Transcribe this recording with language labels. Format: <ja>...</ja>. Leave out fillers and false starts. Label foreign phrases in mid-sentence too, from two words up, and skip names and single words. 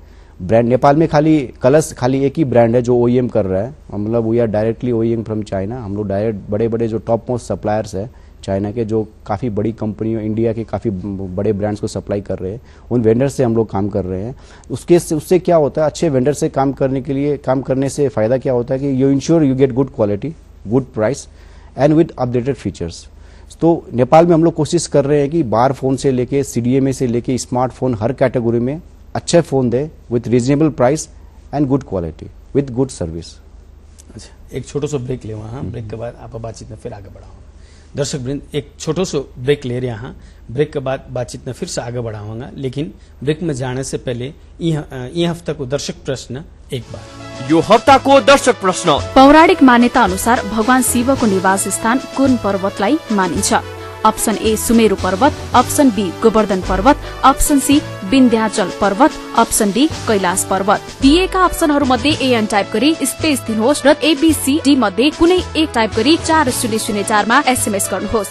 <hi>ब्रांड नेपाल में खाली एक ही ब्रांड है जो OEM कर रहा है, मतलब</hi> <en>we are directly OEM from China.</en> <hi>हम लोग डायरेक्ट बड़े बड़े जो</hi> <en>top most suppliers</en> <hi>है चाइना के, जो काफ़ी बड़ी कंपनियों, इंडिया के काफ़ी बड़े ब्रांड्स को सप्लाई कर रहे हैं, उन वेंडर से हम लोग काम कर रहे हैं। उससे क्या होता है, अच्छे वेंडर से काम करने से फ़ायदा क्या होता है कि</hi> <en>you ensure you get good quality, good price and with updated features.</en> <hi>तो नेपाल में हम लोग कोशिश कर रहे हैं कि</hi> <en>bar phone</en> <hi>से लेके CDMA से लेके स्मार्टफोन हर कैटेगरी में अच्छे फोन दे</hi> <en>with reasonable price and good quality with good service.</en> <hi>अच्छा, एक छोटा सा ब्रेक ले वहाँ, ब्रेक के बाद आप बातचीत में फिर आगे बढ़ाऊंगा। दर्शक वृंद, एक छोटो सो ब्रेक ले रहे हैं, ब्रेक के बाद बातचीत में फिर से आगे बढ़ाऊंगा। लेकिन ब्रेक में जाने से पहले ये हफ्ता को दर्शक प्रश्न एक बार।</hi> <ne>यो हप्ताको दर्शक प्रश्न। पौराणिक मान्यता अनुसार भगवान शिवको निवास स्थान कुन पर्वतलाई मानिन्छ?</ne> <en>option A</en> <ne>सुमेरु पर्वत,</ne> <en>option B</en> <ne>गोवर्धन पर्वत,</ne> <en>option C</en> <ne>विन्ध्याचल पर्वत,</ne> <en>option D</en> <ne>कैलाश पर्वत। दिएका अप्सनहरू मध्ये एएन टाइप गरी स्पेस दिनुहोस् र ABCD मध्ये कुनै एक टाइप गरी 4004 मा SMS गर्नुहोस्</ne>